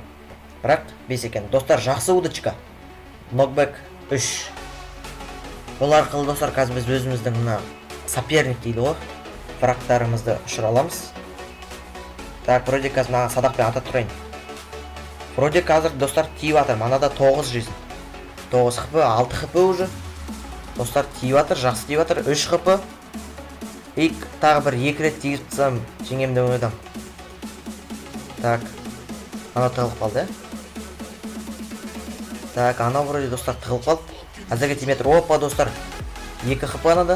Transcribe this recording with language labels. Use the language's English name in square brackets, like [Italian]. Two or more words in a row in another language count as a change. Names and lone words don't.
[Kazakh] Бірақ 5 екен. Достар, жақсы удочка. Нокбэк 3. Бұл арқылы достар, қазір біз өзіміздің мына соперник дейді ғой, врагтарымызды ұшыра аламыз. [Russian] Так, вроде [Kazakh] қазір маған садақпен ата тұрайын. Вроде қазір достар тиіп атыр. Манада 9 жизнь. 9 хп, 6 хп уже. Достар тиіп атыр, жақсы тиіп атыр. 3 хп. И тағы бір 2 рет тиіп тұрсам жеңем деп ойдам. Так, анау тығылып қалды. Так, анау вроде достар тығылып қалды. Әзірге тиметр. Опа, достар. 2 хп анада.